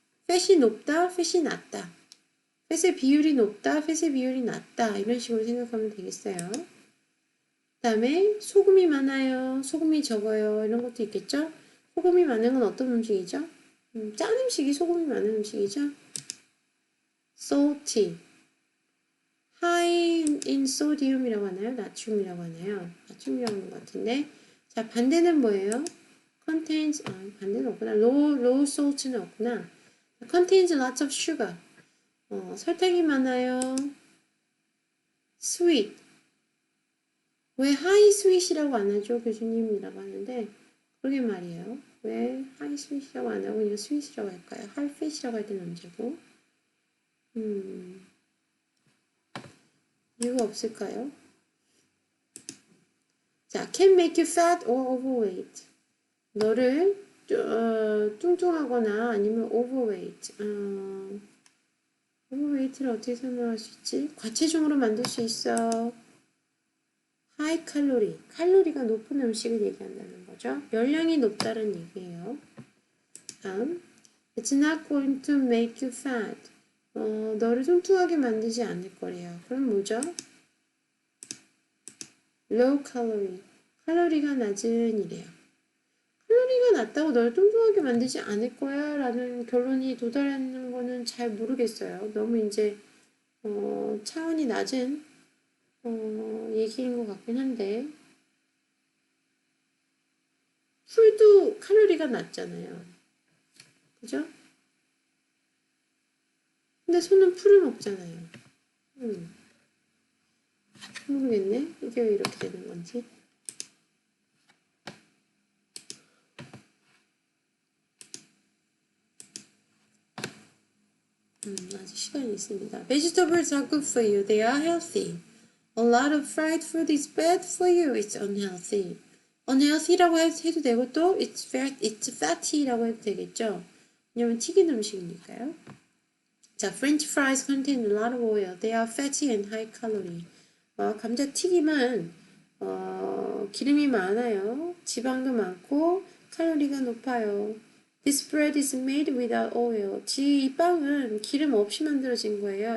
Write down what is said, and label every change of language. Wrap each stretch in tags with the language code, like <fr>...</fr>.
<ko>fat이 높다, fat이 낮다. fat의 비율이 높다, fat의 비율이 낮다. 이런 식으로 생각하면 되겠어요. 그 다음에 소금이 많아요, 소금이 적어요. 이런 것도 있겠죠. 소금이 많은 건 어떤 음식이죠? 짠 음식이 소금이 많은 음식이죠.</ko> <en>salty. high in sodium</en> <ko>이라고 하나요? 나트륨이라고 하나요? 나트륨이라고 하는 것 같은데. 자, 반대는 뭐예요? contains, 반대는 없구나.</ko> <en>low salt</en> <ko>는 없구나.</ko> <en>contains lots of sugar.</en> <ko>설탕이 많아요.</ko> <en>sweet.</en> <ko>왜</ko> <en>high sweet</en> <ko>이라고 안 하죠? 교수님이라고 하는데, 그러게 말이에요. 왜</ko> <en>high sweet</en> <ko>이라고 안 하고 그냥 sweet이라고 할까요?</ko> <en>high fat</en> <ko>이라고 할 때는 언제고? 이유가 없을까요?</ko> <en>자, can make you fat or overweight.</en> <ko>너를 뚱뚱하거나 아니면 overweight. overweight를 어떻게 설명할 수 있지? 과체중으로 만들 수 있어.</ko> <en>high calorie.</en> <ko>칼로리가 높은 음식을 얘기한다는 거죠. 열량이 높다는 얘기예요. 다음.</ko> <en>It's not going to make you fat.</en> <ko>너를 뚱뚱하게 만들지 않을 거래요. 그럼 뭐죠?</ko> <en>low calorie.</en> <ko>칼로리가 낮은 이래요. 칼로리가 낮다고 널 뚱뚱하게 만들지 않을 거야 라는 결론이 도달하는 거는 잘 모르겠어요. 너무 이제 차원이 낮은 얘기인 것 같긴 한데 풀도 칼로리가 낮잖아요. 그죠? 근데 소는 풀을 먹잖아요. 모르겠네. 이게 왜 이렇게 되는 건지. 아직 시간이 있습니다.</ko> <en>Vegetables are good for you. They are healthy. A lot of fried food is bad for you. It's unhealthy.</en> <ko>unhealthy라고 해도 되고 또</ko> <en>it's fatty</en> <ko>라고 해도 되겠죠. 왜냐면 튀긴 음식이니까요.</ko> <en>자, French fries contain a lot of oil. They are fatty and high calorie.</en> <ko>감자튀김은 기름이 많아요. 지방도 많고 칼로리가 높아요.</ko> <en>This bread is made without oil.</en> <ko>이 빵은 기름 없이 만들어진 거예요.</ko>